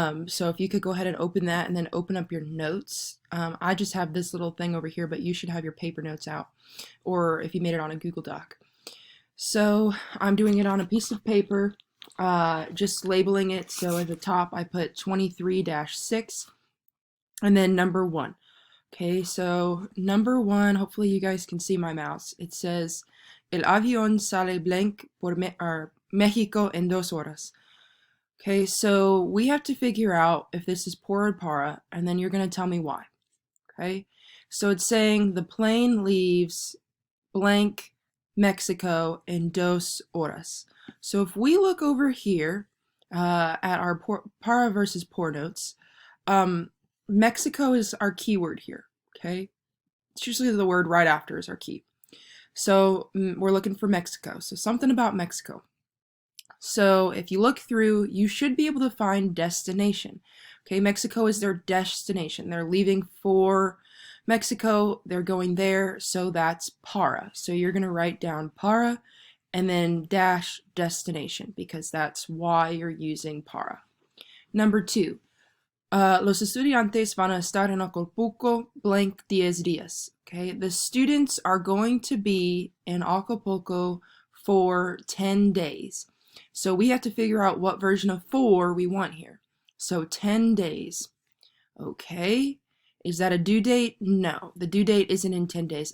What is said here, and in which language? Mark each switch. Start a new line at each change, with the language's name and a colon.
English: So if you could go ahead and open that and then open up your notes. I just have this little thing over here, but you should have your paper notes out, or if you made it on a Google Doc. So I'm doing it on a piece of paper, just labeling it. So at the top I put 23-6 and then number 1. Okay, so number 1, hopefully you guys can see my mouse. It says
Spanish: El avión sale blank por México en 2 horas.
English: Okay, so we have to figure out if this is por or para, and then you're going to tell me why. Okay, so it's saying the plane leaves blank Mexico in 2 horas. So if we look over here at our para versus por notes, Mexico is our keyword here. Okay, it's usually the word right after is our key. So we're looking for Mexico. So something about Mexico. So if you look through, you should be able to find destination. Okay, Mexico is their destination. They're leaving for Mexico. They're going there. So that's para. So you're going to write down para and then dash destination because that's why you're using para. Number 2.
Spanish: Los estudiantes van a estar en Acapulco
English: blank
Spanish: 10 días.
English: Okay, the students are going to be in Acapulco for 10 days. So we have to figure out what version of for we want here. So 10 days. Okay, is that a due date? No, the due date isn't in 10 days.